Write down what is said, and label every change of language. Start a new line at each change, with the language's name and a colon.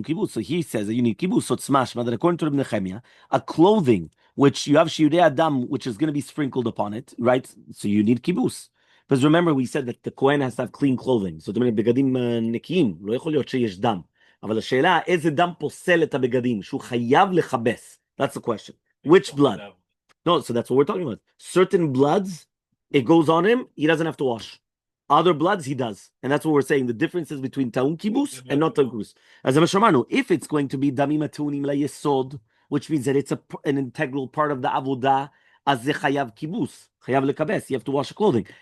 English: So he says that you need kibus, so smash, but according to Rabbi Nechemia, a clothing which you have shiurei adam, which is going to be sprinkled upon it, right? So you need kibus. Because remember, we said that the Kohen has to have clean clothing.
Hebrew: So בגדים נקיים, לא יכול להיות שיש דם. אבל השאלה, איזה דם פוסל את הבגדים? שהוא חייב לכבס.
English: That's the question. Which blood? No, so that's what we're talking about. Certain bloods, it goes on him, he doesn't have to wash. Other bloods, he does. And that's what we're saying. The difference is between ta'un kibus and not ta'un kibus. As if it's going to be damim ateunim layesod, which means that it's an integral part of the avodah, as the chayav kibus, chayav lekabes, you have to wash the clothing.